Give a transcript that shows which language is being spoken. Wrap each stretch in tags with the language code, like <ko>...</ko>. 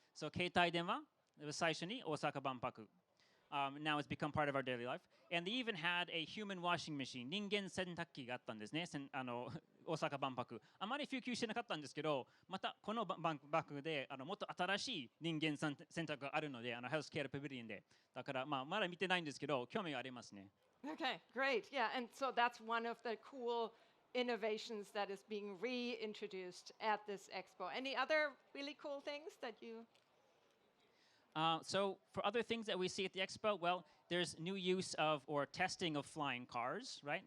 <en>So, 携帯電話 it was</en> <ja>最初に大阪万博.</ja> <en>Now it's become part of our daily life. And they even had a human washing machine.</en> <ja>人間洗濯機があったんですね。大阪万博。あまり普及してなかったんですけど、またこの万博でもっと新しい人間洗濯があるので、ヘルスケアパビリオンで。だから、まだ見てないんですけど、興味がありますね。</ja> <en>Okay, great. Yeah, and so that's one of the cool innovations that is being reintroduced at this expo. Any other really cool things that you... So for other things that we see at the expo, well, there's new use of or testing of flying cars, right?</en>